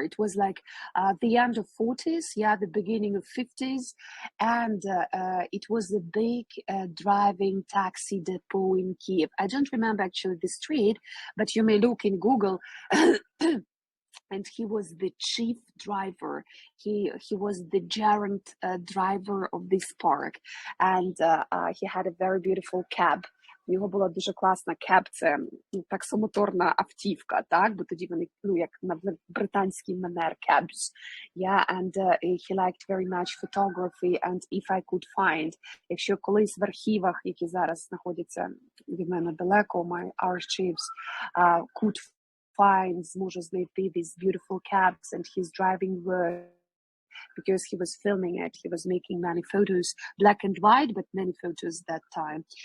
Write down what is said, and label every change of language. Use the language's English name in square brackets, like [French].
[English] It was like the end of 40s, the beginning of 50s, and it was a big driving taxi depot in Kiev. I don't remember actually the street, but you may look in Google. And he was the chief driver. He was the gerund driver of this park, and he had a very beautiful cab. [Ukrainian] У нього була дуже класна кеб, це таксомоторна автівка, так? Бо тоді вони, як на британський манер, cabs. [English] Yeah, and he liked very much photography, and if I could find, [Ukrainian] якщо колись в архівах, які зараз знаходяться від мене далеко, [English] my archives, could find, [Ukrainian] зможу знайти [English] these beautiful cabs and his driving work, because he was filming it, he was making many photos, black and white, but many photos that time.